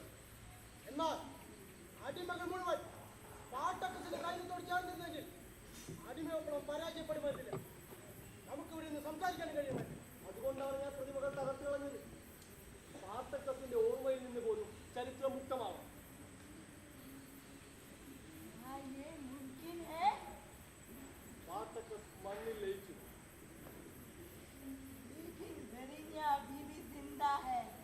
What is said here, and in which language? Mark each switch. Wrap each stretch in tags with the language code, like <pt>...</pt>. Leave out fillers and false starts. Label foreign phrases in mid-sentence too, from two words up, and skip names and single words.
<ml>എന്നാൽ അടിമകൾ മുഴുവൻ സ്പാർട്ടക്കസിന്റെ സൈന്യത്തോട് ചേർന്നിരുന്നെങ്കിൽ അടിമവിപ്ലവം പരാജയപ്പെടുമായിരുന്നില്ല. നമുക്ക് ഇവിടെ നിന്ന് സംസാരിക്കാൻ കഴിയുമായിരുന്നു. അതുകൊണ്ടാണ് ഞാൻ പ്രതിമകൾ തകർത്തു കളഞ്ഞത്. സ്പാർട്ടക്കസിന്റെ ഓർമ്മയിൽ നിന്ന് പോലും ചരിത്രം മുക്തമാവും.</ml> <hi>क्या ये मुमकिन है?</hi> <ml>സ്പാർട്ടക്കസ് മണ്ണിൽ ലയിച്ചു.</ml> <hi>लेकिन गरीबियां अभी भी जिंदा है।</hi>